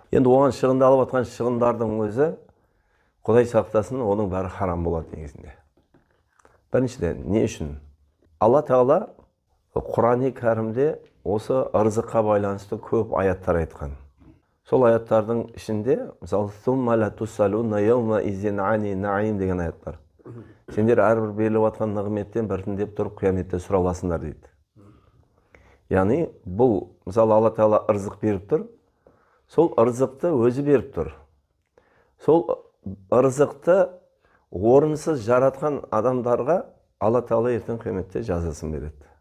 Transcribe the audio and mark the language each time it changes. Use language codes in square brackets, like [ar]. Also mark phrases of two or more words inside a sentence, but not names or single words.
[kk] Енді оған шығындалып жатқан шығындардың өзі Құдай сақтасын, оның бәрі харам болады негізінде. Біріншіден, не үшін? Алла Тағала Құран-ы Кәрімде осы ырзыққа байланысты көп аяттар айтқан. Сол аяттардың ішінде, мысалы, [ar] «ثم لتسألن يومئذ عن النعيم» деген аят бар. [kk] Сендер әрбір беріліп жатқан нығметтен біртіндеп тұрып қияметте сұраласыңдар дейді. Яғни бұл, мысалы, Алла Тағала ырзық беріп тұр, сол ырзықты өзі беріп тұр. Сол ырзықты орынсыз жаратқан адамдарға Алла Тағала ертең қияметте жазасын береді.